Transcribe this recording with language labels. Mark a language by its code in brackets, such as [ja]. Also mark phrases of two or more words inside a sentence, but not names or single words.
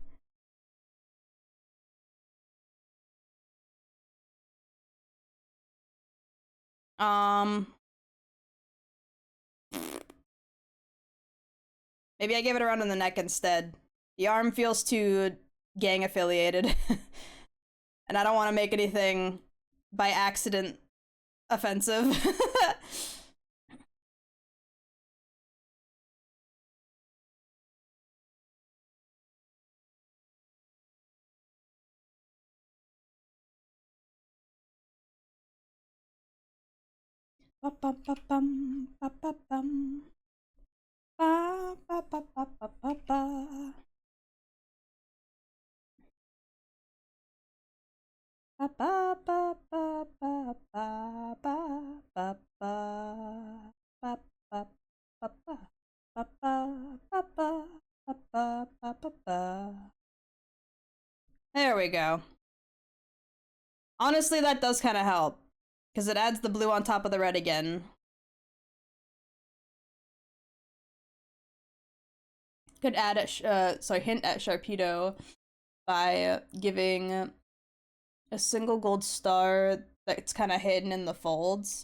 [en] um... Maybe I give it around on the neck instead. The arm feels too gang affiliated. And I don't want to make anything by accident offensive. Ba ba ba bum, ba ba bum. Ba ba ba ba ba ba ba. Ba ba ba ba ba ba ba ba ba ba ba ba ba ba ba ba ba ba. There we go. Honestly, that does kind of help because it adds the blue on top of the red again. Could add hint at Sharpedo by giving a single gold star that's kind of hidden in the folds.